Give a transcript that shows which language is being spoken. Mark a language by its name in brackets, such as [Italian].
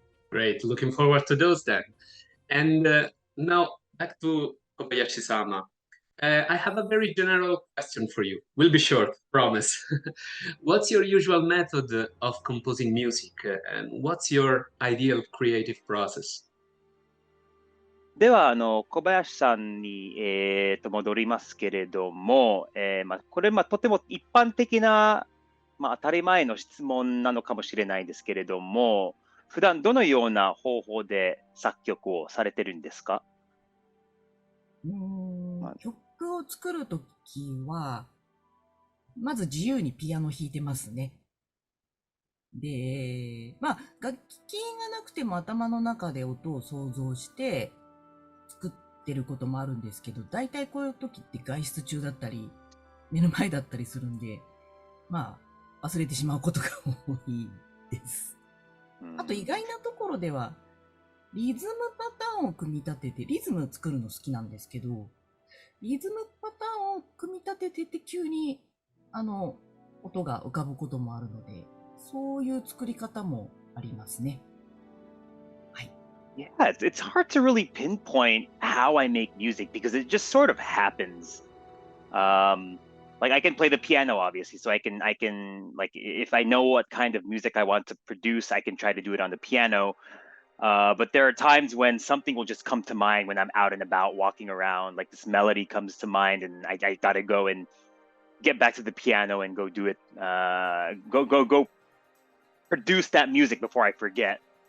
[English] Great, looking forward to those then. And now back to Kobayashi-sama. I have a very general question for you. Will be short, promise. What's your usual method of composing music, and what's your ideal creative process? [Japanese] では小林さんに、戻りますけれども、これ、とても一般的な、当たり前の質問なのかもしれないですけれども、普段どのような方法で作曲をされてるんですか？曲を作るときは、まず自由にピアノ弾いてますね。で、楽器がなくても頭の中で音を想像して作ってることもあるんですけど、大体こういう時って外出中だったり、目の前だったりするんで、忘れてしまうことが多いです。あと意外なところでは、リズムパターンを組み立てて、リズム作るの好きなんですけど、リズムパターンを組み立ててて急に音が浮かぶこともあるので、そういう作り方もありますね。はい。 [English] Yeah, it's hard to really pinpoint how I make music because it just sort of happens. Like I can play the piano obviously, so I can like if I know what kind of music I want to produce, I can try to do it on the piano. But there are times when something will just come to mind when I'm out and about walking around, like this melody comes to mind, and I gotta go and get back to the piano and go do it, go produce that music before I forget.